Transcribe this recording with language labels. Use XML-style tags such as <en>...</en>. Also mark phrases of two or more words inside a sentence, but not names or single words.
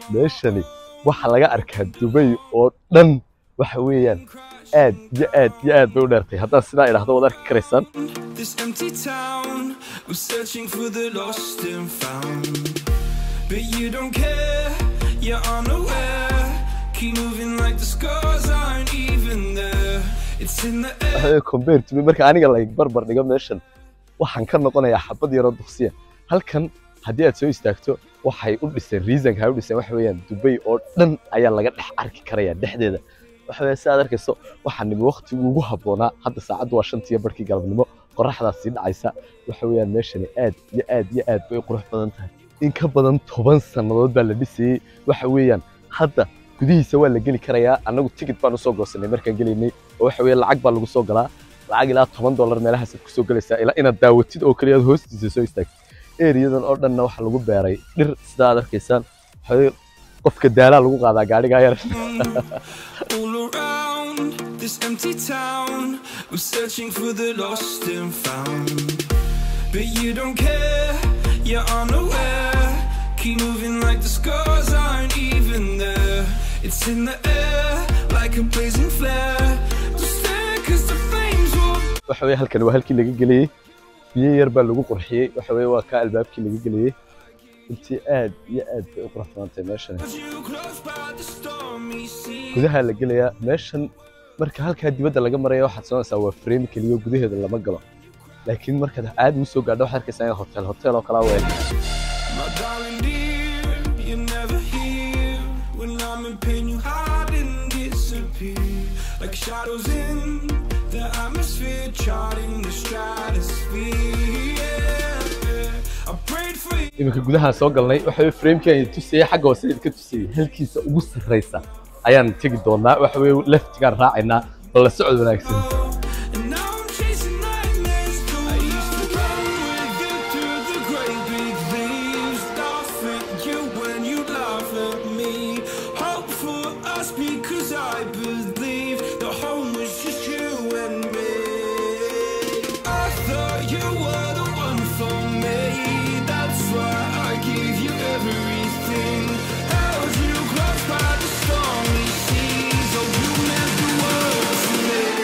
<so>meeshani waxa laga arkaa Dubai oo dhan waxa weeyaan aad iyo aad iyo aad bay u dheertay haddaan sidaa idhaahdo wad arki karaysaan</so> <en>This empty town was searching for the lost and found but you don't care you're unaware keep moving like the scars aren't even there it's in the air compared to me</en> <so>marka aniga la barbar dhigo meeshan waxaan ka noqonayaa xabad yar oo duqsiya halkan haddii aad soo istaagto waxay u dhiseen reasonka ay u dhiseen waxa weeyaan Dubai oo dhan ayaa laga dhex arki karayaa dhexdeeda waxa weeye saad arkayso waxaan nimi waqtigu ugu haboonaa hadda saacadu waa 5 barkii galabnimo qorraxdaas sii dhacaysa waxa weeyaan meeshani aad iyo aad iyo aad bay qurux badan tahay in ka badan 10 sanadood baa la dhisay waxa weeyaan hadda gudihiisa waa la geli karayaa anagu ticket baan u soo goosanay markaan galeynay oo waxa weeye lacag baa lagu soo galaa lacag ilaa $10 meelahaas ku soo galaysaa ilaa inaad daawatid oo kaliya hoostiisa soo istaagtid eeriyadan oo dhanna waxa lagu beeray dhir sida aad arkaysaan qofka daala lagu qaadaa gaariga yar</so> <en>all around this empty town was searching for the lost and found but you don't care you're unaware keep moving like the scars aren't even there it's in the air like a blazing flare just stare cause the flames will</en> <so>waxa weeye halkan waa halkii laga galiyay biyo yar baa lagu qurxiyay waxa weeye waa ka albaabkii laga galiyay intii aad iyo aad bay u qurxoonatay meeshan gudaha la gelayaa meeshan marka halka dibadda laga marayo waxa soonaysa waa frame kaliya gudaheeda lama galo laakiin marka aad u soo gaadho waxa arkaysaa hotel oo kala weyn</so> <en>my darling dear you're never here when I'm in pain you hide and disappear like shadows in the atmosphere charting the stratosphere I prayed for you</en> <so>iminka gudaha soo galnay waxa weeye frame-ka ay tusiyay xagga hoose ka tusiyay halkiisa ugu sarreysa ayaan tagi doonaa waxa weeye left-gaan raacaynaa bal la socod wanaagsan</so> <en>and now I'm chasing nightmares I used to run with you through the great big leaves laugh at you when you laugh at me hope for us because I believe the home was just you and me I thought you were the one for me that's why I gave you everything held you close by the stormy seas oh you meant the world to me</en>